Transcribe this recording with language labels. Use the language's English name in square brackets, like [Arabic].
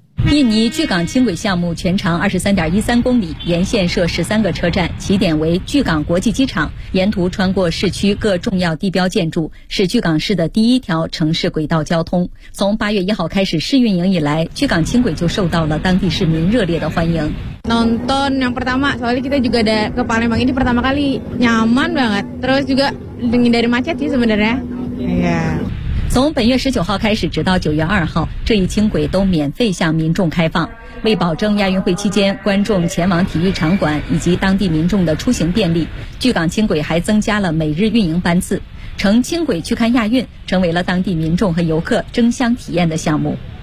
[Chinese] 印尼巨港轻轨项目全长 23.13 公里，沿线设13个车站，起点为巨港国际机场，沿途穿过市区各重要地标建筑，是巨港市的第一条城市轨道交通。从8月1号开始试运营以来，巨港轻轨就受到了当地市民热烈的欢迎。 [Indonesian] Nonton yang pertama, soalnya kita juga ada ke Palembang ini pertama kali, nyaman banget, terus juga menghindari macet sih sebenarnya. Yeah. [Chinese] 从本月19号开始直到9月2号，这一轻轨都免费向民众开放。为保证亚运会期间观众前往体育场馆以及当地民众的出行便利，巨港轻轨还增加了每日运营班次。乘轻轨去看亚运成为了当地民众和游客争相体验的项目。